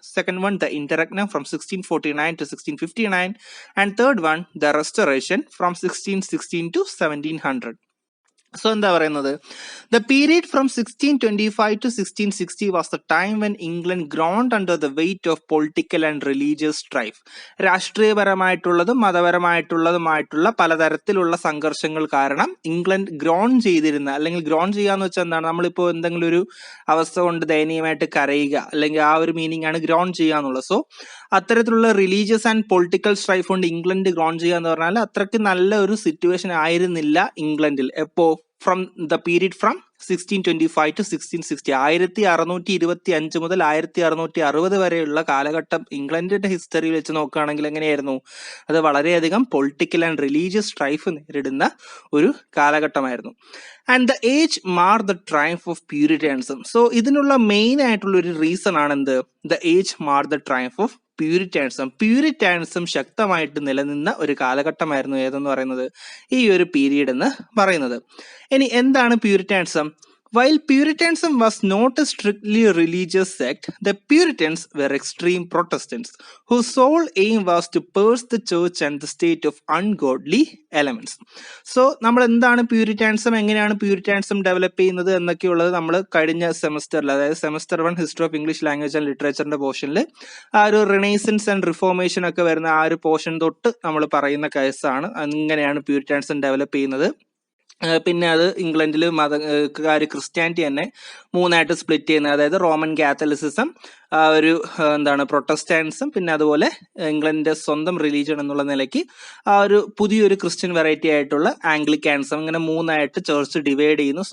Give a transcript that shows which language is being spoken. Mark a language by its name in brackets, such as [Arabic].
[English] Second one, the Interregnum from 1649 to 1659. And third one, the Restoration from 1616 to 1700. So [Malayalam] എന്താ പറയുന്നത്, [English] the period from 1625 to 1660 was the time when England groaned under the weight of political and religious strife. [Malayalam] രാഷ്ട്രീയപരമായിട്ടുള്ളതും മതപരമായിട്ടുള്ളതുമായിട്ടുള്ള പലതരത്തിലുള്ള സംഘർഷങ്ങൾ കാരണം England grown ചെയ്തിരുന്ന, അല്ലെങ്കിൽ grown ചെയ്യാന്ന് വെച്ചാൽ എന്താണ്, നമ്മളിപ്പോൾ എന്തെങ്കിലും ഒരു അവസ്ഥ കൊണ്ട് ദയനീയമായിട്ട് കരയുക, അല്ലെങ്കിൽ ആ ഒരു മീനിങ് ആണ് ഗ്രോൺ ചെയ്യുക എന്നുള്ളത്. സോ അത്തരത്തിലുള്ള റിലീജിയസ് ആൻഡ് പൊളിറ്റിക്കൽ സ്ട്രൈഫ് കൊണ്ട് ഇംഗ്ലണ്ട് ഗ്രോൺ ചെയ്യുക എന്ന് പറഞ്ഞാൽ അത്രയ്ക്ക് നല്ല ഒരു സിറ്റുവേഷൻ ആയിരുന്നില്ല ഇംഗ്ലണ്ടിൽ. എപ്പോ [English] from the period from 1625 to 1660, [Malayalam] 1625 മുതൽ 1660 വരെയുള്ള കാലഘട്ടം ഇംഗ്ലണ്ടിന്റെ ഹിസ്റ്ററിയിൽ വെച്ച് നോക്കുകയാണെങ്കിൽ എങ്ങനെയായിരുന്നു, അത് വളരെയധികം പൊളിറ്റിക്കൽ ആൻഡ് റിലീജിയസ് സ്ട്രൈഫ് നേരിടുന്ന ഒരു കാലഘട്ടമായിരുന്നു. [English] And the age mar the triumph of Puritanism. [Malayalam] So ഇതിനുള്ള മെയിൻ ആയിട്ടുള്ള ഒരു റീസൺ ആണ് എന്ത്, [English] the age mar the triumph of Puritanism [Malayalam] ശക്തമായിട്ട് നിലനിന്ന ഒരു കാലഘട്ടമായിരുന്നു ഏതെന്ന് പറയുന്നത്, ഈ ഒരു പീരീഡ് എന്ന് പറയുന്നത്. ഇനി എന്താണ് Puritanism? [English] While Puritanism was not a strictly religious sect, the Puritans were extreme Protestants whose sole aim was to purge the church and the state of ungodly elements. [Malayalam] So നമ്മൾ എന്താണ് പ്യൂരിറ്റാനിസം, എങ്ങനെയാണ് Puritanism develop ചെയ്യുന്നത് എന്നൊക്കെയുള്ളത് നമ്മൾ കഴിഞ്ഞ സെമസ്റ്ററിൽ, അതായത് semester 1 history of English language and ലിറ്ററേച്ചറിന്റെ പോർഷനിൽ ആ ഒരു റിനൈസൻസ് ആൻഡ് റിഫോർമേഷൻ ഒക്കെ വരുന്ന ആ ഒരു പോർഷൻ തൊട്ട് നമ്മൾ പറയുന്ന കേസാണ്. അങ്ങനെയാണ് പ്യൂരിറ്റാനിസം ഡെവലപ്പ് ചെയ്യുന്നത്. പിന്നെ അത് ഇംഗ്ലണ്ടിൽ ക്രിസ്ത്യാനിറ്റി തന്നെ മൂന്നായിട്ട് സ്പ്ലിറ്റ് ചെയ്യുന്നത്, അതായത് റോമൻ കാത്തലിസിസം, ഒരു എന്താണ് പ്രൊട്ടസ്റ്റാന്റിസം, പിന്നെ അതുപോലെ ഇംഗ്ലണ്ടിന്റെ സ്വന്തം റിലീജിയൻ എന്നുള്ള നിലയ്ക്ക് ആ ഒരു പുതിയൊരു ക്രിസ്ത്യൻ വെറൈറ്റി ആയിട്ടുള്ള ആംഗ്ലിക്കാനിസം, ഇങ്ങനെ മൂന്നായിട്ട് ചർച്ച് ഡിവൈഡ് ചെയ്യുന്നു.